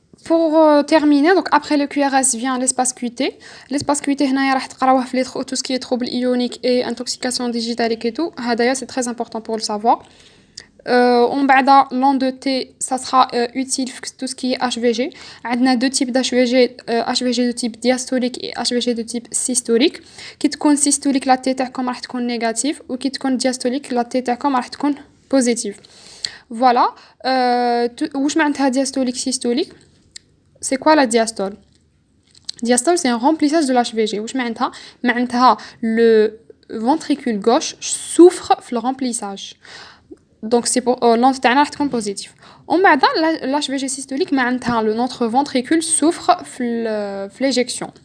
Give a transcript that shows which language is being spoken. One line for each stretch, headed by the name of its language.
French: Pour terminer, donc après le QRS vient l'espace QT. L'espace QT
Arabic: هنايا راح تقراوه في
French: tout ce qui est troubles ioniques et intoxication digitalique et tout.
Arabic: هذايا
French: c'est très important pour le savoir. On
Arabic: بعدا
French: l'on de T ça sera utile pour tout ce qui est HVG.
Arabic: عندنا
French: deux types d'HVG, HVG de type diastolique et HVG de type systolique.
Arabic: كي تكون systolique
French: la T
Arabic: تاعكم راح تكون négative و كي تكون diastolique la T تاعكم راح تكون positive.
French: Voilà.
Arabic: واش معناتها
French: diastolique systolique? C'est quoi la diastole? Diastole, c'est un remplissage de l'HVG.
Arabic: واش معناتها؟ معناتها
French: le ventricule gauche souffre
Arabic: في
French: le remplissage. Donc c'est pour l'onde
Arabic: تاعنا راح تكون
French: positive.
Arabic: ومن بعد
French: l'HVG systolique
Arabic: معناتها
French: notre ventricule souffre
Arabic: في
French: l'éjection.